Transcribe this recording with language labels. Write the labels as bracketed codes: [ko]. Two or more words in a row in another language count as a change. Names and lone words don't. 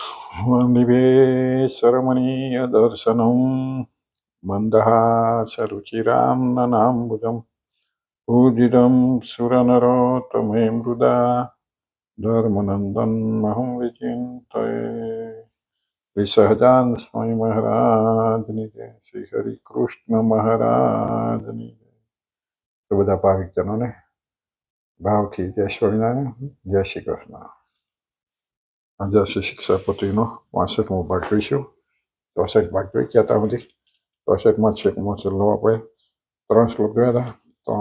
[sa] निवेशरमणीयदर्शनं मन्दहासरुचिरां ननाम्बुजं पूजितं सुरनरोत्तमे मृदा धर्मनन्दनमहं विचिन्तये [gu] श्री स्वामी महाराजની જય શ્રી હરિ કૃષ્ણ મહારાજની જય. તો બધા ભાવિકજનોને ભાવથી જય સ્વામિનારાયણ, જય શ્રી કૃષ્ણ. આજે શ્રી શિક્ષાપતિનો 65મો ભાગ જોઈશું. 64 ભાગ જોઈ ગયા હતા બધી. 64માં છેકમાં છેલ્લો આપણે 3 શ્લોક જોયા હતા.